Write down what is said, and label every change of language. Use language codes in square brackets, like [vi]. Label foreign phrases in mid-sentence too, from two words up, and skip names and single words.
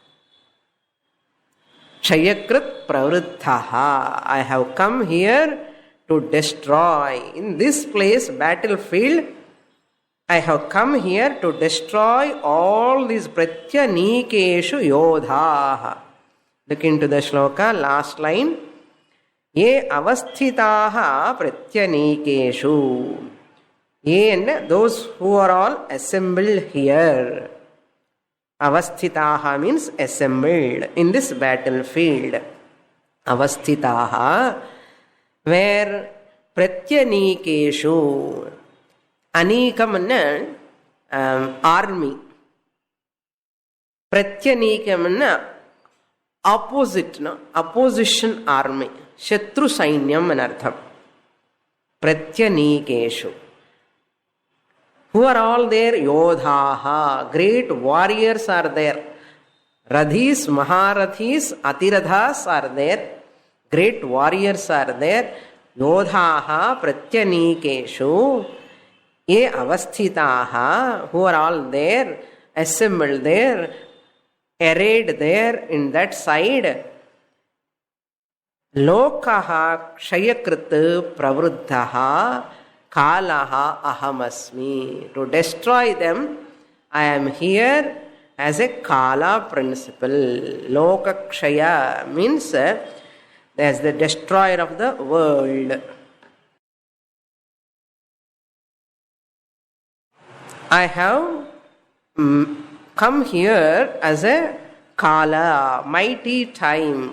[sa] क्षयकृत् प्रवृद्धः. [en] I have come here to destroy. In this place, battlefield, I have come here to destroy all these [sa] प्रत्यनीकेषु योधाः. [en] Look into the shloka, last line. [sa] ये अवस्थिताः प्रत्यनीकेषु. [en] Ye and those who are all assembled here. Avasthitaha means assembled in this battlefield. [sa] अवस्थिताः, where प्रत्यनीकेषु. अनीकम् army. [en] Pratyanikam opposite, opposition army. [sa] शत्रु सैन्यम् अनर्थम्. प्रत्यनीकेषु. [en] Who are all there? [sa] योधाः. [en] Great warriors are there. Radhis, Maharathis, Atiradhas are there. Great warriors are there. [sa] योधाः प्रत्यनीकेषु. ये अवस्थिताः. [en] Who are all there, assembled there, arrayed there in that side. [sa] लोकाः क्षयकृत् प्रवृद्धः. कालः अहमस्मि. [en] To destroy them, I am here as a Kala principle. Lokakshaya means as the destroyer of the world. I have come here as a Kala, mighty time.